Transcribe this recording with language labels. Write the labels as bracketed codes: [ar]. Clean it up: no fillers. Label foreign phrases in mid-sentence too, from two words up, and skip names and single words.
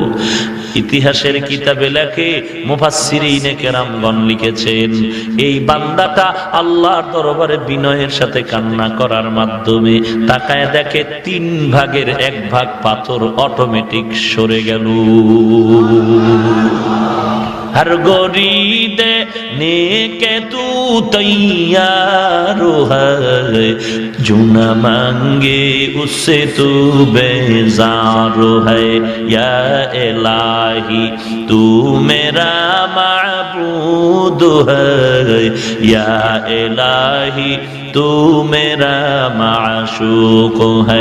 [bn] ইতিহাসের কিতাবে লেখে, মুফাসসিরিনে কেরামগণ লিখেছেন, এই বান্দাটা আল্লাহর দরবারে বিনয়ের সাথে কান্না করার মাধ্যমে তাকায় দেখে 3 ভাগের 1 ভাগ পাথর অটোমেটিক সরে গেল। [hi] हर गोरी देने के तू तैयार है, जो न मांगे उससे तू बेजार है। या इलाही तू मेरा माबूद है, या इलाही तू मेरा माशूक है।